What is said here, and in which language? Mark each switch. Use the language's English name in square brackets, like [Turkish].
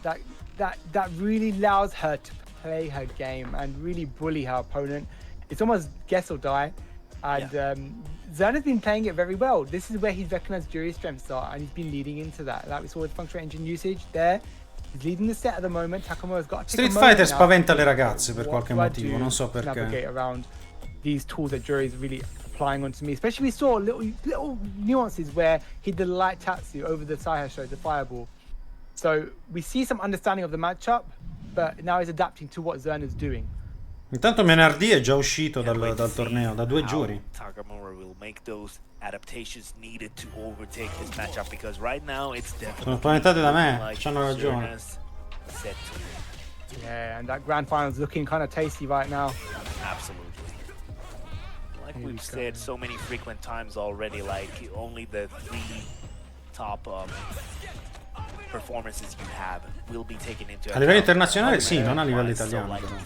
[English] That really allows her to play her game and really bully her opponent. It's almost guess or die, and Zera's been playing it very well. This is where he's recognized Jury's strengths are, and he's been leading into that. Like we saw with feng shui engine usage there. He's leading the set at the moment. Takamura's got to [Italian] Street Fighter spaventa le ragazze per qualche motivo, non so perché. [English] Navigate around these tools that Jury's really applying onto me. Especially we saw little nuances where he did a light tatsu over the Saihasho, the fireball. So we see some understanding of the matchup, but now he's adapting to what Zera's doing. [Italian] Intanto Menardi è già uscito dal torneo, da 2 giuri. [English] Takamura will make those adaptations needed to overtake this matchup because right now it's definitely [Italian] Sono spaventate da me, c'hanno ragione. [English] Yeah, and that grand final's looking kind of tasty right now. Absolutely. Like we've said so many frequent times already, like only the 3 top performances you have will be taken into account. [Italian] A livello internazionale sì, non a livello italiano.